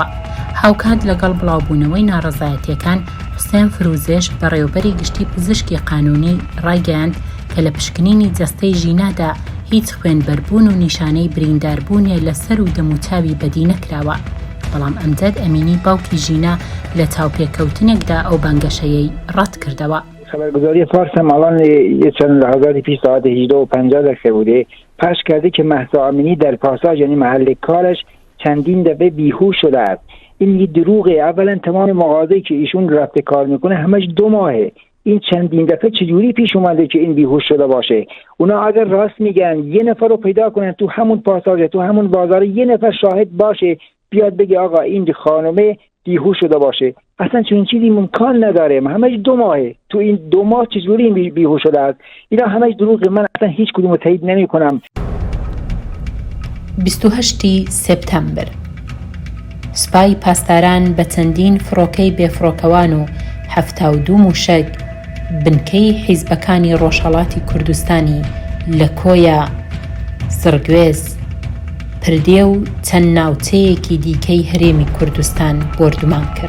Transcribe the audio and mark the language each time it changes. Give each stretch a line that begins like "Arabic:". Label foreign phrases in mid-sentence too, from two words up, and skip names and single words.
Central Kurdish: هاوکات لەگەڵ بڵاوبوونەوەی ناڕەزایەتیەکان، حوسێن فروزێش بەڕێوەبەری گشتی پزیشکی قانونی ڕایگەیاند کە لە پشکنینی جەستەی ژینادا هیچ خوێنبەربوون و نیشانەی برینداربوونێ لەسەر و دەموچاوی بەدی نەکراوە. بەڵام ئەمجد ئەمینی باوکی ژینا لە چاوپێکەوتنێکدا ئەو بانگەشەیەی ڕەت کردەوە.
Persian: خبرگزاری فارس هم الان یه چند لحظاتی پیش ساعت 18:50 بوده پخش کرده که مهسا امینی در پاساژ یعنی محل کارش چندین دفعه بیهوش شده است. این یه دروغه. اولا تمام مغازه‌ای که ایشون رفته کار میکنه همش 2 ماهه. این چندین دفعه چجوری پیش اومده که این بیهوش شده باشه؟ اونا اگر راست میگن یه نفر رو پیدا کنن تو همون پاساژ تو همون بازار، یه نفر شاهد باشه بیاد بگه آقا این خانومه بیهوش شده باشه. اصلا چون چیزی ممکن نداره. همش 2 ماهه. تو این 2 ماه چجوری این بیهوش شده است؟ اینا همش دروغه. من اصلا هیچ کدوم رو تایید نمی‌کنم.
Central Kurdish: 28 سپتامبر سوپای پاسداران بە چەندین فڕۆکەی بێفڕۆکەوان و 72 موشک بنکەی حیزبەکانی ڕۆژهەڵاتی کوردستانی لە کۆیە زرگوێز پردێ و چەند ناوچەیەکی دیکەی هەرێمی کوردستان بۆردومان کرد.